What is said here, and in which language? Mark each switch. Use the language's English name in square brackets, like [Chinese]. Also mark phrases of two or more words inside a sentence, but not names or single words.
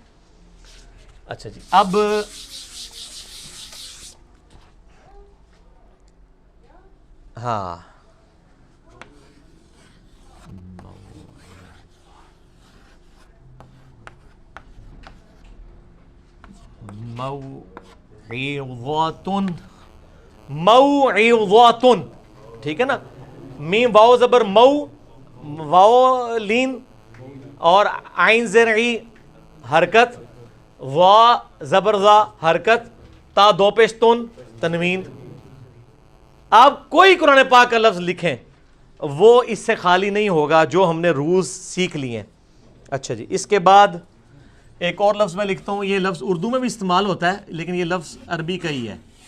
[Urdu] اچھا جی, اب ہاں, موعظۃ, موعظۃ, ٹھیک ہے نا. میم واو زبر مو, واو لین, اور عین زیر ای حرکت, وا زبر زا حرکت, تا دو پیش تن تنوین. آپ کوئی قرآن پاک کا لفظ لکھیں وہ اس سے خالی نہیں ہوگا جو ہم نے روز سیکھ لیے ہیں. اچھا جی, اس کے بعد ایک اور لفظ میں لکھتا ہوں, یہ لفظ اردو میں بھی استعمال ہوتا ہے لیکن یہ لفظ عربی کا ہی ہے.